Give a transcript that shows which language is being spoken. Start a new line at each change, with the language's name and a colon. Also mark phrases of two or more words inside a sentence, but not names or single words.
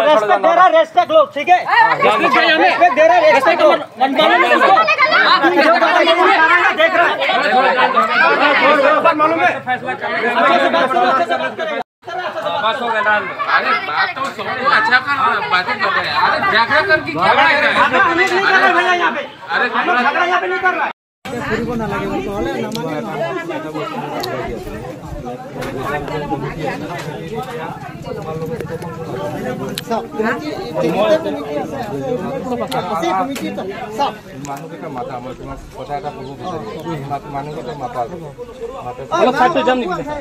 Hindi: रेस्पेक्ट लो ठीक है रेस्पेक्ट दे रहा है रेस्पेक्ट लो देख रहा है मालूम है फैसला करने बस हो गया अरे बात तो सुनो अच्छा कर बातें कर रहे हैं अरे झगड़ा करके क्या है अरे झगड़ा यहाँ पे नहीं कर रहा है
Assamese: মানুহকেইটা মাতা মই তোমাক কথা এটা ক'ব বিচাৰিছোঁ মানুহকেইটা মাতা অলপ সাইডটো যাম নেকি